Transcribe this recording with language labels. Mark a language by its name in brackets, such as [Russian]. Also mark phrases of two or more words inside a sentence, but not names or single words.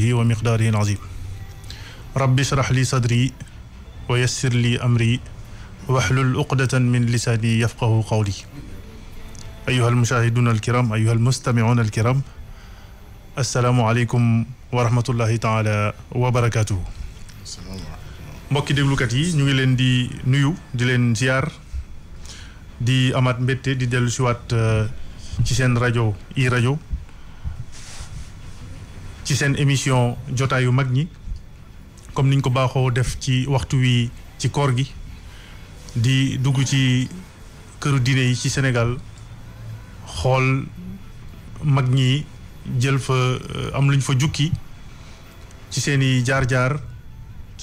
[Arabic] ومقداره العظيم رب اشرح لي صدري ويسر لي أمري واحلل عقدة من لساني يفقه قولي أيها المشاهدون الكرام أيها المستمعون الكرام السلام عليكم ورحمة الله تعالى وبركاته [Wolof] mbokki déglukat yi ñu ngi leen di nuyu di leen ziar di amaat mbette di dellu siwaat ci seen rajo i-rajo ci seen émission jotaayu mag ñi comme niñ ko baaxoo def ci waxtu wi ci koor gi di dugg ci këru diine yi ci Sénégal xool mag ñi jël fa am luñ fa jukki ci seeni jaar-jaar ci